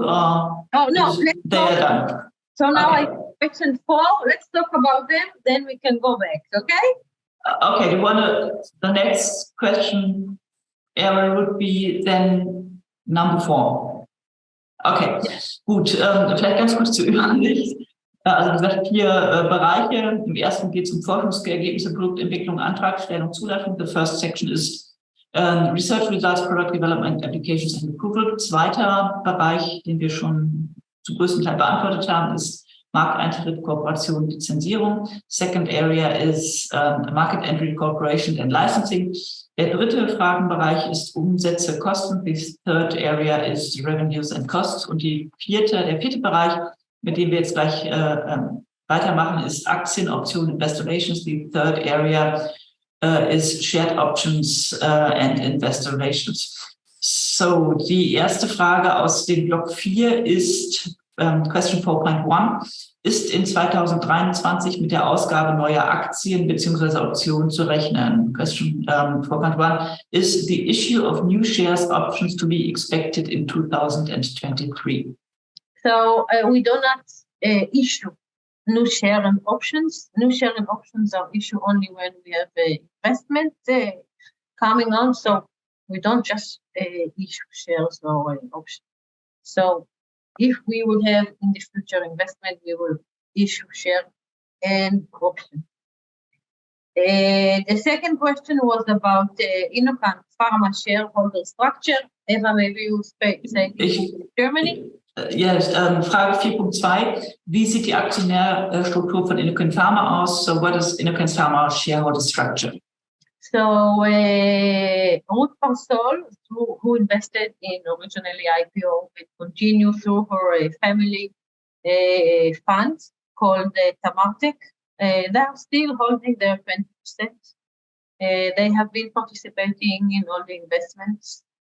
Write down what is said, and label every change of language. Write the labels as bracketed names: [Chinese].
[English] Or oh no, they are done. So now question 4. Let's talk about them. Then we can go back. Okay. Okay. The next question area would be then number 4. [German] Okay, gut. Vielleicht ganz kurz zur Übersicht. Also wie gesagt, 4 Bereiche. Im ersten geht es um Forschungsergebnisse, Produktentwicklung, Antragstellung, Zulassung. [English] The first section is Research Results, Product Development, Applications and Approval. [German] Zweiter Bereich, den wir schon zum größten Teil beantwortet haben, ist Markteintritt, Kooperation, Lizenzierung. [English] Second area is Market Entry, Cooperation and Licensing. [German] Der dritte Fragenbereich ist Umsätze, Kosten. [English] The third area is Revenues and Costs. [German] Und der vierte Bereich, mit dem wir jetzt gleich weitermachen, ist Aktien, Optionen, Investor Relations. [English] The third area is Shared Options and Investor Relations. [German] So, die erste Frage aus dem Block 4 ist, [English] Question 4.1, [German] ist in 2023 mit der Ausgabe neuer Aktien bzw. Optionen zu rechnen? [English] Question 4.1, is the issue of new shares options to be expected in 2023? So we do not issue new share and options. New share and options are issued only when we have investment coming on. So we don't just issue shares or options. So if we will have in the future investment, we will issue share and option. The second question was about Innocan Pharma shareholder structure. Eva, maybe you say in Germany. Yes, [German] Frage 4.2. Wie sieht die Aktionärstruktur von Innocan Pharma aus? [English] So what is Innocan Pharma shareholder structure? So Ruth Parsol, who invested in originally IPO, will continue through her family fund called Tamartec. They are still holding their 20%. They have been participating in all the investments.